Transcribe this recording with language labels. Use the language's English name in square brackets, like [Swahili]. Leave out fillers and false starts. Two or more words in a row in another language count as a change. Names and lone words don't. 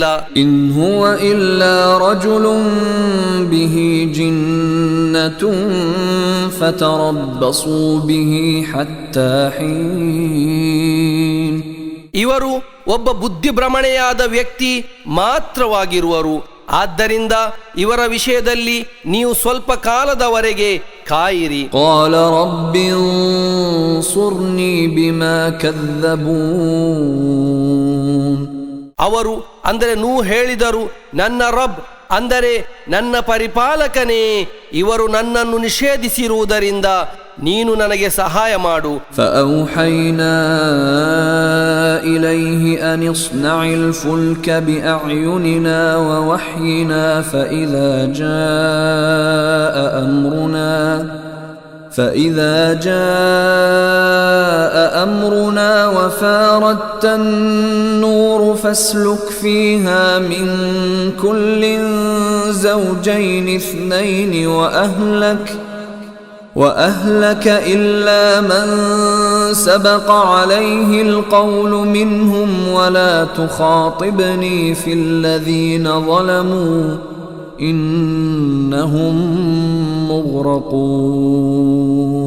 [Arabic] إن هو إلا رجل به جنة فتربصوا به حتى حين. [Kannada] ಇವರು ಒಬ್ಬ ಬುದ್ಧಿಭ್ರಮಣೆಯಾದ ವ್ಯಕ್ತಿ ಮಾತ್ರವಾಗಿರುವರು. ಆದ್ದರಿಂದ ಇವರ ವಿಷಯದಲ್ಲಿ ನೀವು ಸ್ವಲ್ಪ ಕಾಲದವರೆಗೆ ಕಾಯಿರಿ. [Arabic] قال رب انصرني بما كذبون. [Kannada] ಅವರು ಅಂದರೆ ನೂಹ್ ಹೇಳಿದರು, ನನ್ನ ರಬ್ ಅಂದರೆ ನನ್ನ ಪರಿಪಾಲಕನೇ, ಇವರು ನನ್ನನ್ನು ನಿಷೇಧಿಸಿರುವುದರಿಂದ ನೀನು ನನಗೆ ಸಹಾಯ ಮಾಡು. [Arabic] فأوحينا إليه أن اصنع الفلك بأعيننا ووحينا فإذا جاء أمرنا وفاردت النور فاسلك فيها من كل زوجين اثنين وأهلك إلا من سبق عليه القول منهم ولا تخاطبني في الذين ظلموا إنهم مغرقون.